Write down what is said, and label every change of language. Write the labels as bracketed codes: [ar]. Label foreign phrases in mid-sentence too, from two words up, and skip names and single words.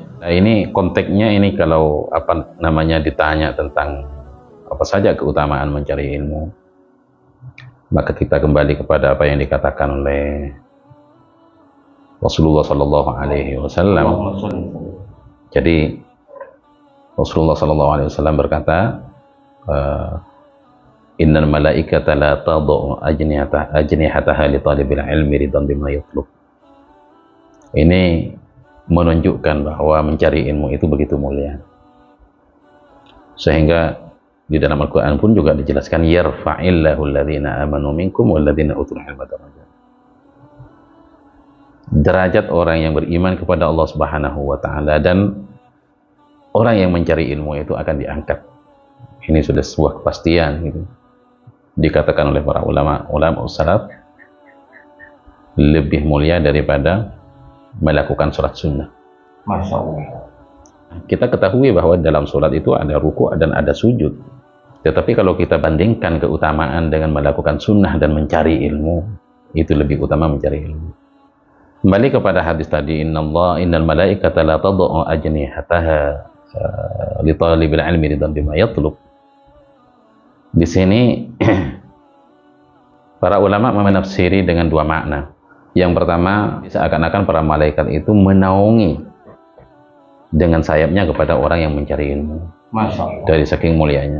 [id] Nah, ini konteksnya ini kalau ditanya tentang apa saja keutamaan mencari ilmu, maka kita kembali kepada apa yang dikatakan oleh Rasulullah [ar] صلى الله عليه وسلم. [id] Jadi Rasulullah [ar] صلى الله عليه وسلم [id] berkata, [ar] إن الملائكة لتضع أجنحتها لطالب العلم رضا بما يطلب. [id] Ini menunjukkan bahwa mencari ilmu itu begitu mulia, sehingga di dalam Al-Quran pun juga dijelaskan [ar] يرفع الله الذين آمنوا منكم والذين أوتوا العلم درجات. [id] Derajat orang yang beriman kepada Allah [ar] سبحانه وتعالى [id] dan orang yang mencari ilmu itu akan diangkat. Ini sudah sebuah kepastian gitu. Dikatakan oleh para ulama salaf lebih mulia daripada melakukan sholat sunnah. [ar] ما شاء الله. [id] Kita ketahui bahwa dalam sholat itu ada ruku' dan ada sujud. Tetapi kalau kita bandingkan keutamaan dengan melakukan sunnah dan mencari ilmu, itu lebih utama mencari ilmu. Kembali kepada hadis tadi, [ar] إن الملائكة لتضع أجنحتها لطالب العلم رضا بما يطلب. [id] Di sini para ulama menafsiri dengan dua makna. Yang pertama, seakan-akan para malaikat itu menaungi dengan sayapnya kepada orang yang mencari ilmu. [ar] ما شاء الله. [id] Dari saking mulianya.